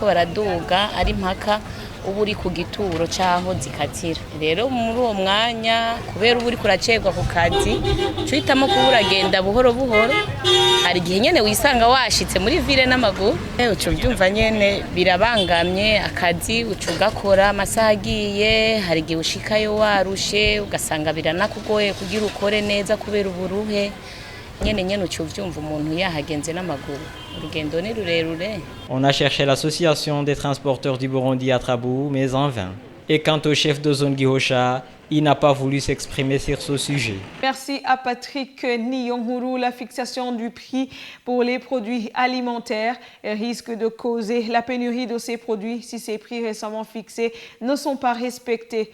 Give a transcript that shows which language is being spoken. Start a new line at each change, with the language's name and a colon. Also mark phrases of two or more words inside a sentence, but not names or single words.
Rundi: baraduga ari mpaka ubu uri ku gituro cyaho zikatira rero muri uwo mwanya kubera ubu uri kuracegwa ku kazi uhitamo kuba uragenda buhoro buhoro hari igihe nyene wisanga washitse muri ville n'amaguru uco byumva nyene birabangamye akazi uco ugakora amasaha agiye hari igihe ushikayo warushe ugasanga biranakugoye kugira ukore neza kubera uburuhe nyene uco byumva umuntu yahagenze n'amaguru urugendo ni rurerure.
French: On a cherché l'association des transporteurs du Burundi à Trabou, mais en vain. Et quant au chef de zone Gihosha, il n'a pas voulu s'exprimer sur ce sujet. Merci à Patrick Niyonghuru. La fixation du prix pour les produits alimentaires risque de causer la pénurie de ces produits si ces prix récemment fixés ne sont pas respectés.